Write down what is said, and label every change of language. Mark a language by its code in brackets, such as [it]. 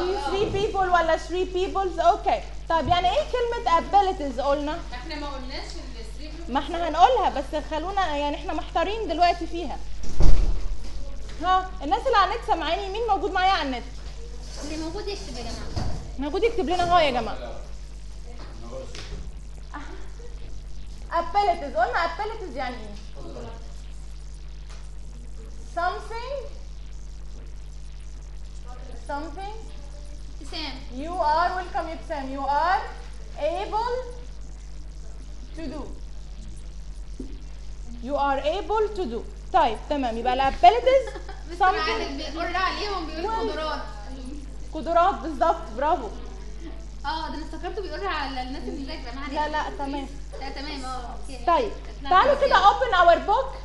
[en] Three people [ar] ولا [en] three peoples. Okay. [ar] طيب يعني ايه كلمة abilities قلنا؟ احنا ما قلناش ما احنا هنقولها بس خلونا يعني احنا محتارين دلوقتي فيها ها الناس اللي على النت سامعاني مين موجود معايا على النت اللي موجود يكتب يا جماعه موجود يكتب لنا يا جماعه ابيليتيز قلنا ابيليتيز يعني something سام [en] You are welcome ابسام you are able to do You are able to do. [ar] طيب تمام يبقى الابيليتيز something. بس معلم بيقول عليهم بيقول قدرات. قدرات بالظبط برافو. ده انا افتكرته بيقول على الناس اللي ذاكره معانا. لا لا تمام. لا تمام اوكي. طيب تعالوا كده [en] open our book.